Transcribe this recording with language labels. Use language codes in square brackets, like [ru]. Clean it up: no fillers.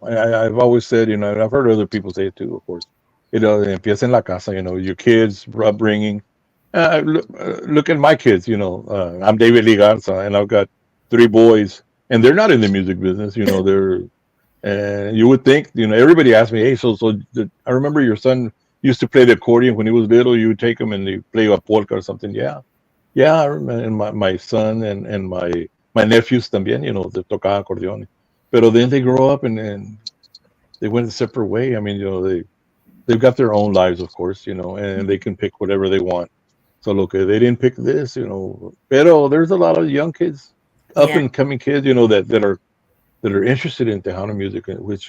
[en] I've always said, and I've heard other people say it too, of course. [es] Empieza en la casa, [en] your kids' upbringing. Look at my kids, I'm David Lee Garza, and I've got three boys, and they're not in the music business. You know, they're and you would think, you know, everybody asked me, hey, I remember your son used to play the accordion when he was little. You would take him and they play a polka or something. Yeah, I remember. And my son and my nephews [es] también, [en] you know, they [es] tocaban acordeón. Pero [en] then they grow up and they went a separate way. I mean, you know, they've got their own lives, of course, you know, and they can pick whatever they want. So look, they didn't pick this, you know. [es] Pero [en] there's a lot of young kids, up Yeah. and coming kids, you know, that are interested in Tejano music, which